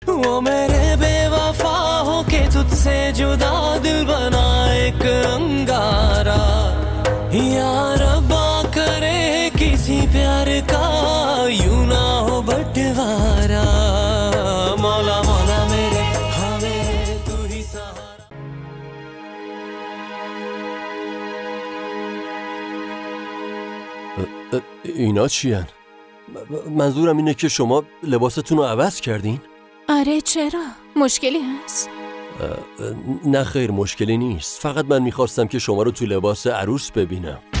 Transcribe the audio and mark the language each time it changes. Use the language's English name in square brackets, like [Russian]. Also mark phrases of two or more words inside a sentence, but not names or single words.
[Hindi] वो मेरे बेवफा हो के तुझसे जुदा दिल बना एक अंगारा या रब्बा करे किसी प्यार का यूं ना हो बंटवारा मौला मौला मेरे हाँ मेरे तू ही सहारा [Persian] اینا چیان؟ منظورم اینه که شما لباستون رو عوض کردین؟ آره چرا؟ مشکلی هست؟ نه خیر مشکلی نیست، فقط من میخواستم که شما رو تو لباس عروس ببینم.